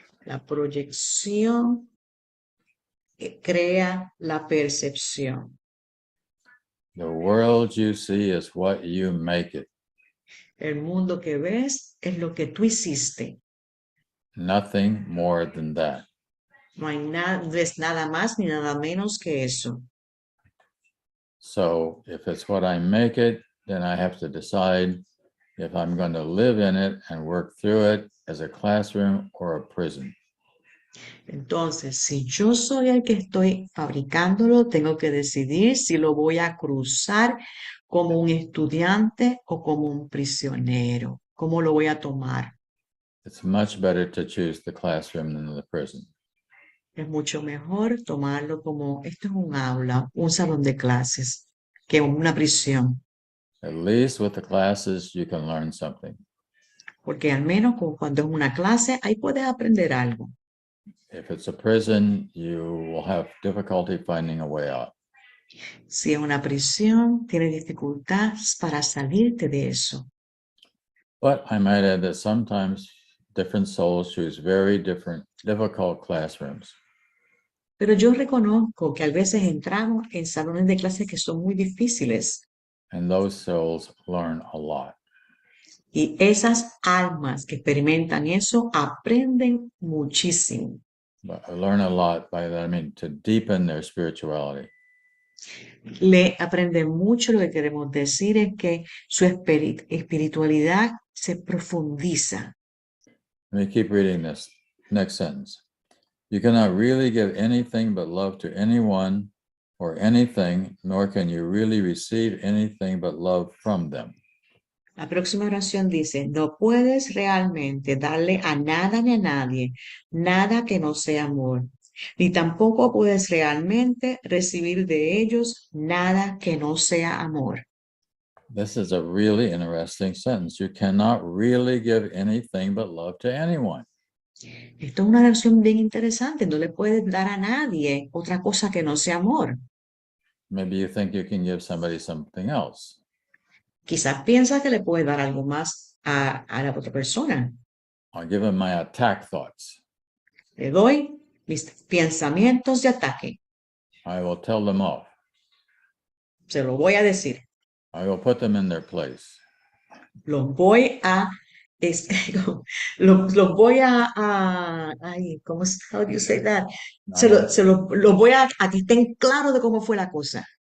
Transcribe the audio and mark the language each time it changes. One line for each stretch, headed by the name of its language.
Spanish: La proyección crea la percepción.
English: The world you see is what you make it.
Spanish: El mundo que ves es lo que tú hiciste.
English: Nothing more than that.
Spanish: No es nada más ni nada menos que eso.
English: So if it's what I make it, then I have to decide if I'm going to live in it and work through it as a classroom or a prison.
Spanish: Entonces, si yo soy el que estoy fabricándolo, tengo que decidir si lo voy a cruzar como un estudiante o como un prisionero. ¿Cómo lo voy a tomar?
English: It's much better to choose the classroom than the prison.
Spanish: Es mucho mejor tomarlo como, esto es un aula, un salón de clases, que una prisión.
English: At least with the classes, you can learn something.
Spanish: Porque al menos como cuando es una clase, ahí puedes aprender algo.
English: If it's a prison, you will have difficulty finding a way out.
Spanish: Si es una prisión, tienes dificultades para salirte de eso.
English: But I might add that sometimes different souls choose very difficult classrooms.
Spanish: Pero yo reconozco que a veces entramos en salones de clases que son muy difíciles
English: And those souls learn a lot.
Spanish: y esas almas que experimentan eso aprenden muchísimo.
English: But I learn a lot by that, I mean, to deepen their spirituality.
Spanish: Le aprenden mucho, lo que queremos decir es que su espiritualidad se profundiza.
English: Let me keep reading this next sentence. You cannot really give anything but love to anyone or anything, nor can you really receive anything but love from them.
Spanish: La próxima oración dice, no puedes realmente darle a nada ni a nadie, nada que no sea amor, ni tampoco puedes realmente recibir de ellos nada que no sea amor.
English: This is a really interesting sentence. You cannot really give anything but love to anyone.
Spanish: Esto es una oración bien interesante, no le puedes dar a nadie otra cosa que no sea amor.
English: Maybe you think you can give somebody something else.
Spanish: Quizás piensas que le puedes dar algo más a la otra persona.
English: I'll give them my attack thoughts.
Spanish: Le doy mis pensamientos de ataque.
English: I will tell them off.
Spanish: Se lo voy a decir.
English: I will put them in their place.
Spanish: Los voy a los voy ay, ¿cómo es?
English: How do you say that?
Spanish: Los voy a que estén claros de cómo fue la cosa.